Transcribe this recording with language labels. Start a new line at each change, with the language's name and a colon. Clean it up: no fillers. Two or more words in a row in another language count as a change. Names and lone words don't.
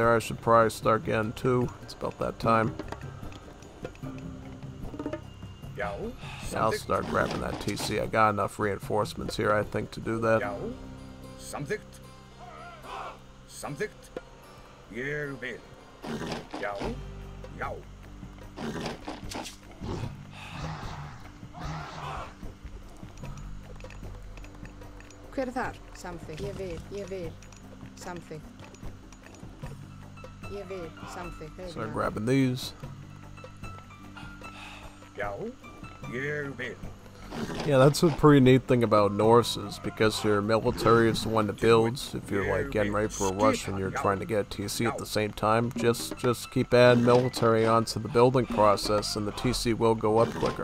English: I should probably start getting 2. It's about that time. Yo. Yeah, I'll start grabbing that TC. I got enough reinforcements here, I think, to do that. Yo. Something. Something. You will. Yo. Yo.
Icelandic: Hver þar? Samþykkt. Ég vil. Samþykkt. Ég vil. Samþykkt.
English: Start grabbing these. Yo. You will. Yeah, that's a pretty neat thing about Norse is because your military is the one that builds. If you're like getting ready for a rush and you're trying to get a TC at the same time, just keep adding military onto the building process and the TC will go up quicker.